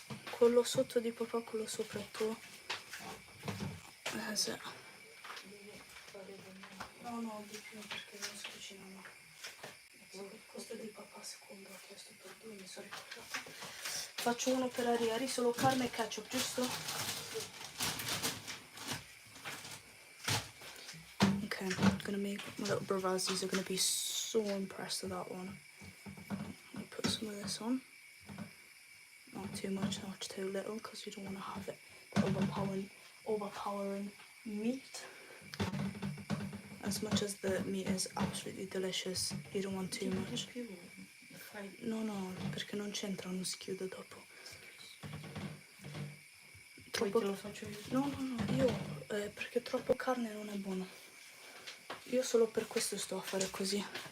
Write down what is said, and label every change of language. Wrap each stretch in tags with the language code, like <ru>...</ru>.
<it>Quello sotto di papà, quello sopra il tuo. Sì. No, di più perché non si cucinano. Questo è di papà secondo, ho chiesto per 2, mi sono ricordata. Faccio uno per Ariari, solo carne e ketchup, giusto?</it> <en>Okay, I'm gonna make my little bravazzi's are gonna be so impressed with that one. I'll put some of this on. Not too much, not too little, because you don't want to have it overpowering meat. As much as the meat is absolutely delicious, you don't want too much.</en> <it>No, perché non c'entra, non si chiude dopo. Troppo... lo faccio io? No, io perché troppo carne non è buono. Io solo per questo sto a fare così.</it>